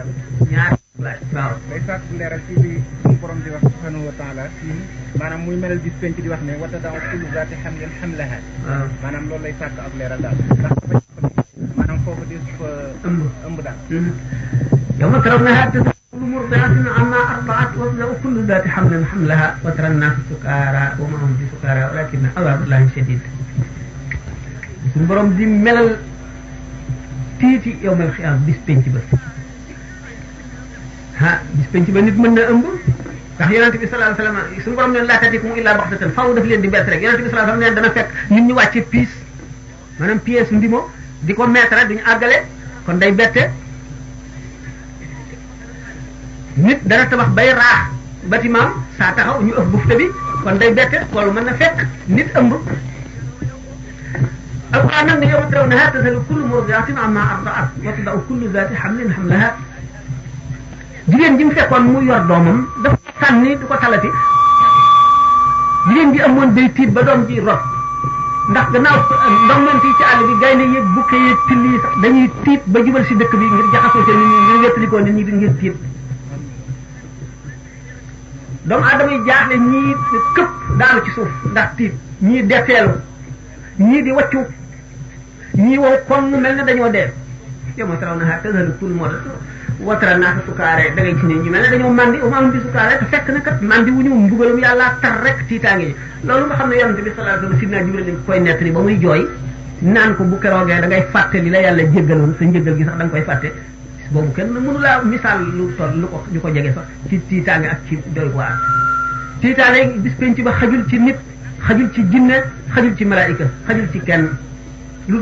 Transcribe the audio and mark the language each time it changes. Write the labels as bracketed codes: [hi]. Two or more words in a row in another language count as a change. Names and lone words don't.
[wo] ñaar laaj waaw day sàkk leeral ci li suñu borom di wax [ar] سبحانه وتعالى [wo] maanaam muy melal bis penc di wax ne [ar] وتضع كل ذات حمل حملها [wo] maanaam loolu lay sàkk ak leeral daal ndax maanaam foofu di fa ëmb daal yow ma keroog na xaat [ar] مرضعة عما أرضعت وتضع كل ذات حمل حملها وترى الناس سكارى وما هم بسكارى ولكن عذاب الله شديد [wo] suñu borom di melal tiiti [ar] يوم القيامة [wo] bis penc ba bis penc ba nit mën na ëmb ndax yonent bi [ar] صلى الله عليه وسلم [wo] suñu borom ne [ar] لا تأتيكم إلا بغتة [wo] faaw daf leen di bett rek yonent bi [ar] صلى الله عليه وسلم [wo] ne dana fekk nit ñi wàcce piis maanaam pièce ndimo di ko mettre duñu àggale kon day bette nit dana tabax bay raax bâtiment saa taxaw ñu ëf bufte bi kon day bette loolu mën na fekk nit ëmb alquran nag ne [ar] يوم ترونها تذهل كل مرضعة عما أرضعت وتضع كل ذات حمل حملها [wo] jigéen ji mu fekkoon mu yor doomam dafa sànni du ko talati jigéen ji amoon day tiit ba doom ji rot ndax gannaaw ndox man fii ci àll bi gaynde yeeg bukke yeeg till yi sax dañuy tiit ba jubal si dëkk bi ngir jaxasoo seen nit ñi ngir wettalikoo nit ñi di ngir tiit doomu aadama yi jaaxle ñii këpp daanu ci suuf ndax tiit ñii defeelu ñii di waccu ñii wow kon mel ne dañoo dee yow ma taraw na [ar] تذهل كل مرضعة وترى الناس سكارى [wo] da ngay gis ne ñu mel ne dañoo mandi [ar] وما هم بسكارى [wo] te fekk na kat mandi wu ñu mbugalum yàlla tar rek tiitaange yi loolu nga xam ne yonent bi [ar] صلى الله عليه وسلم [wo] sidna Jibril lañ koy nettali ba muy jooy naan ko bu keroogee da ngay fàtte li la yàlla jéggaloon sa njëggal gi sax da nga koy fàtte boobu kenn mënu laa misaal lu toll lu ko jege sax ci tiitaange ak ci doy waar tiitaange bis penc ba xajul ci nit xajul ci jinne xajul ci malaayika xajul ci kenn lu